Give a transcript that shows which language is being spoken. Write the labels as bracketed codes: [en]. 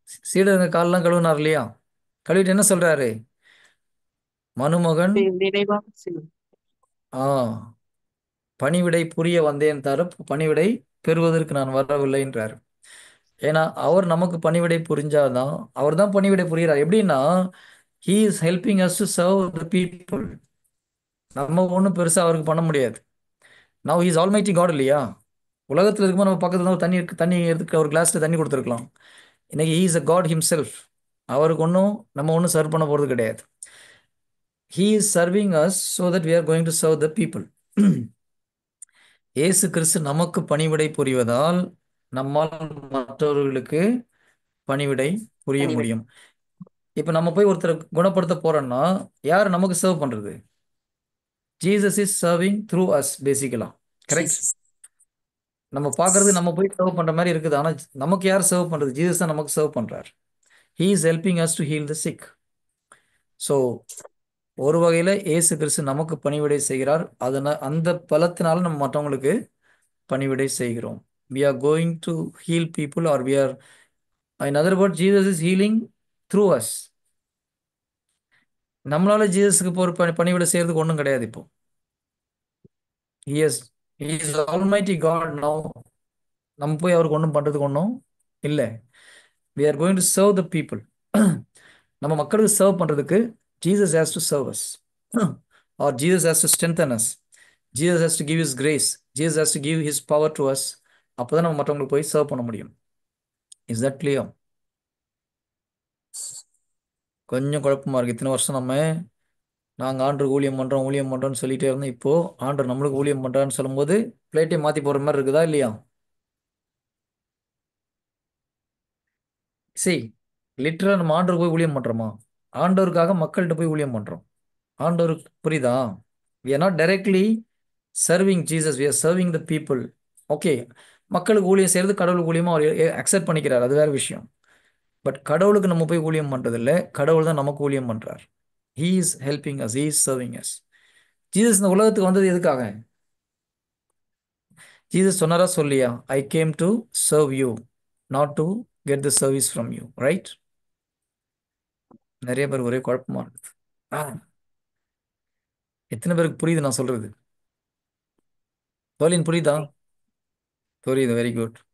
[ta] சீடருங்க காலெல்லாம் கழுவினார் இல்லையா? கழுவிட்டு என்ன சொல்றாரு? மனுமகன் நிறைவாக செய்யும். ஆ பணிவிடை புரிய வந்தேன் தர பணிவிடை பெறுவதற்கு நான் வரவில்லைன்றார். ஏன்னா அவர் நமக்கு பணிவிடை புரிஞ்சாதான் அவர் தான் பணிவிடை புரிகிறார். எப்படின்னா [en] he is helping us to serve the people. [ta] நம்ம ஒன்றும் பெருசாக அவருக்கு பண்ண முடியாது. [en] now he is almighty God [ta] இல்லையா? உலகத்தில் இருக்கும்போது நம்ம பக்கத்துல தான் தண்ணி எடுத்து ஒரு கிளாஸ்ல தண்ணி கொடுத்துருக்கலாம். இன்னைக்கு [en] he is a God himself. [ta] அவருக்கு நம்ம ஒன்றும் சர்வ் பண்ண போகிறது கிடையாது. [en] he is serving us so that we are going to serve the people. [ta] இயேசு கிறிஸ்து நமக்கு பணிவிடை புரிவதால் நம்மால் மற்றவர்களுக்கு பணிவிடை புரிய பணிவிடை. முடியும். இப்போ நம்ம போய் ஒருத்தரை குணப்படுத்த போறோம்னா யார் நமக்கு சர்வ் பண்றது? [en] Jesus is serving through us basically. Correct? Jesus. [ta] நம்ம பார்க்கறது நம்ம போய் சர்வ் பண்ற மாதிரி இருக்குது. ஆனா நமக்கு யார் சர்வ் பண்றது? ஜீசஸ் தான் நமக்கு சர்வ் பண்றார். [en] He is helping us to heal the sick. [ta] So ஒரு வகையில இயேசு கிறிஸ்து நமக்கு பணிவிடை செய்கிறார். அந்த பலத்தினால நம்ம மற்றவங்களுக்கு பணிவிடை செய்கிறோம். [en] we are going to heal people or we are, in other words, Jesus is healing through us. [ta] நம்மளால ஜீசஸுக்கு இப்போ ஒரு பணிவிடை செய்யறதுக்கு ஒன்றும் கிடையாது. இப்போ [en] he is almighty God now. [ta] நம்ம போய் அவருக்கு ஒன்றும் பண்றதுக்கு ஒன்றும் இல்லை. [en] we are going to serve the people. [ta] நம்ம மக்களுக்கு சர்வ் பண்றதுக்கு [en] Jesus has to serve us or Jesus has to strengthen us. Jesus has to give his grace. Jesus has to give his power to us. [ta] அப்பதான் நம்ம மற்றவங்களுக்கு போய் serve பண்ண முடியும். [en] Is that clear? [ta] கொஞ்சம் குழப்பமா இருக்கு. இத்தனை வருஷம் நாங்கள் ஆண்டருக்கு ஊழியம் பண்ணுறோம்னு சொல்லிட்டே இருந்தோம். இப்போ ஆண்டர் நம்மளுக்கு ஊழியம் பண்ணுறான்னு சொல்லும்போது பிளேட்டை மாற்றி போகிற மாதிரி இருக்குதா இல்லையா? சரி, லிட்டரலாக நம்ம ஆண்டருக்கு போய் ஊழியம் பண்ணுறோமா? ஆண்டவருக்காக மக்கள்கிட்ட போய் ஊழியம் பண்ணுறோம். ஆண்டவருக்கு புரியுதா? [en] we are not directly serving Jesus, we are serving the people. [ta] Okay, மக்களுக்கு ஊழியம் செய்கிறது கடவுளுக்கு ஊழியமாக அவர் அக்செப்ட் பண்ணிக்கிறார், அது வேற விஷயம். பட் கடவுளுக்கு நம்ம போய் ஊழியம் பண்ணுறதில்ல, கடவுள் தான் நமக்கு ஊழியம் பண்ணுறார். [en] he is helping us, he is serving us. [ta] Jesus இந்த உலகத்துக்கு வந்தது எதுக்காக? ஜீசஸ் சொன்னாரா சொல்லியா? [en] I came to serve you, not to get the service from you. [ta] Right? நிறைய பேர் ஒரே குழப்பமா இருக்குது. எத்தனை பேருக்கு புரியுது நான் சொல்றது? பர்லின் புரியுதா? புரியுது, வெரி குட்.